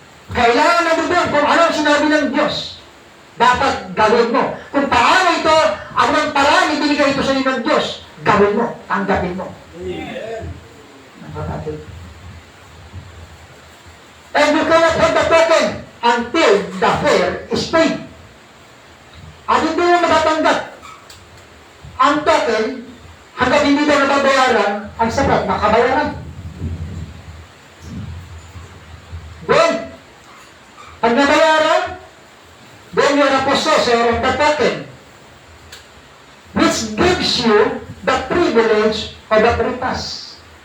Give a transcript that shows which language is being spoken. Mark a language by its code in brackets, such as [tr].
[tl] Kailangan na doon kung ano ang sinabi ng Diyos. Dapat gawin mo. Kung paano ito, ang ng paraan ibinigay ito sa inyo ng Diyos, gawin mo, tanggapin mo. Amen. Nakakatid. [en] And you cannot have the token until the fare is paid. [tl] At hindi mo matatanggap ang token hanggang hindi na nababayaran ang sapat na kabayaran. [en] Then, [tl] pag nabayaran, [en] then you are a possessor of the token, which gives you the privilege of the free pass.